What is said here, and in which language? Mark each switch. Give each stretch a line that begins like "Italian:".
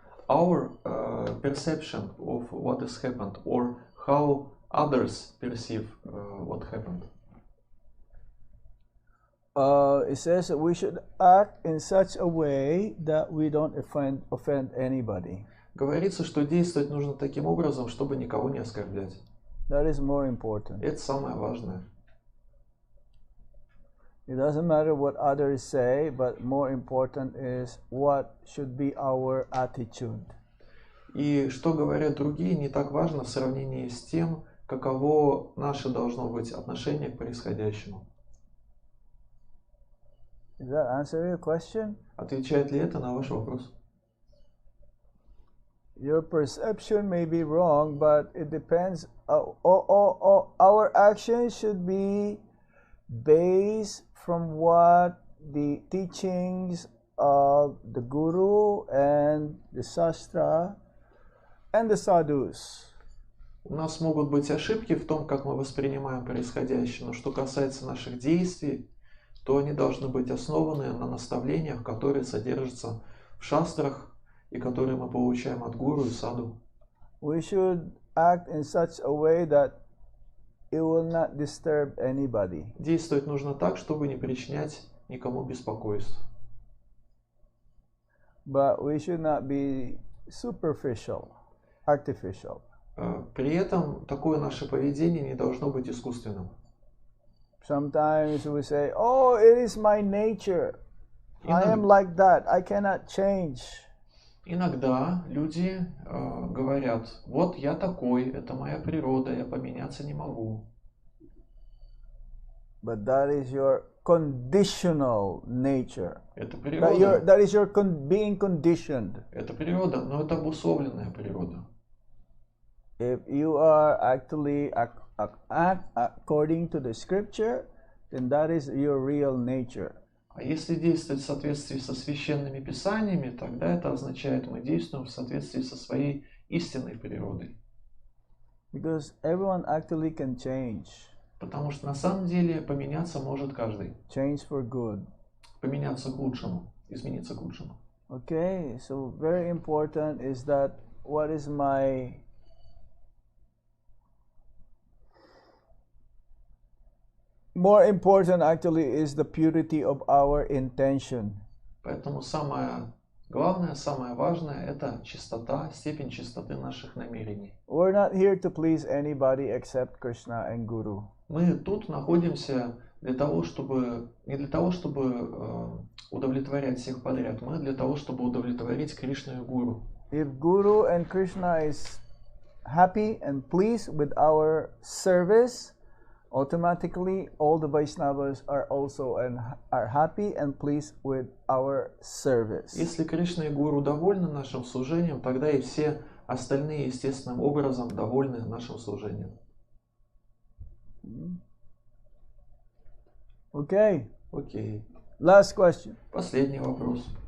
English: Our perception of what has happened, or how others perceive what happened? It says that we should act in such a way that we don't offend anybody.
Russian: Говорится, что действовать нужно таким образом, чтобы никого не оскорблять.
English: That is more important.
Russian: Это самое важное.
English: It doesn't matter what others say, but more important is what should be our attitude.
Russian: И что говорят другие, не так важно в сравнении с тем, каково наше должно быть отношение к происходящему.
English: Does that answer your question?
Russian: Отвечает ли это на ваш вопрос?
English: Your perception may be wrong, but it depends. Our actions should be based from what the teachings of the Guru and the Shastra and the Sadhus.
Russian: У нас могут быть ошибки в том, как мы воспринимаем происходящее, но что касается наших действий, то они должны быть основаны на наставлениях, которые содержатся в шастрах и которые мы получаем от гуру и саду.
English: We should act in such a way that it will not disturb anybody.
Russian: Действовать нужно так, чтобы не причинять никому беспокойств.
English: but we should not be superficial, artificial.
Russian: При этом такое наше поведение не должно быть искусственным.
English: Sometimes we say, "Oh, it is my nature. I am like that. I cannot change."
Russian: Иногда люди говорят: вот я такой, это моя природа, я поменяться не могу.
English: But that is your conditional nature.
Russian: Это природа.
English: That is your being conditioned.
Russian: Это природа, но это обусловленная природа.
English: If you are actually act according to the scripture, then that is your real nature.
Russian: А если действовать в соответствии со священными писаниями, тогда это означает, мы действуем в соответствии со своей истинной природой.
English: Because everyone actually can change.
Russian: Потому что на самом деле поменяться может каждый.
English: Change for good.
Russian: Поменяться к лучшему, измениться к лучшему.
English: Okay, so very important is that what is my more important actually is the purity of our intention.
Russian: Поэтому самое главное, самое важное – это чистота, степень чистоты наших намерений.
English: We're not here to please anybody except Krishna and Guru.
Russian: Мы тут находимся для того, чтобы, не для того, чтобы удовлетворять всех подряд, мы для того, чтобы удовлетворить Кришну и Гуру.
English: If Guru and Krishna is happy and pleased with our service, automatically all the Vaishnavas are also are happy and pleased with our service.
Russian: Если Кришна и Гуру довольны нашим служением, тогда и все остальные естественным образом довольны нашим служением.
English: Okay.
Russian: Окей.
English: Last question.
Russian: Последний вопрос.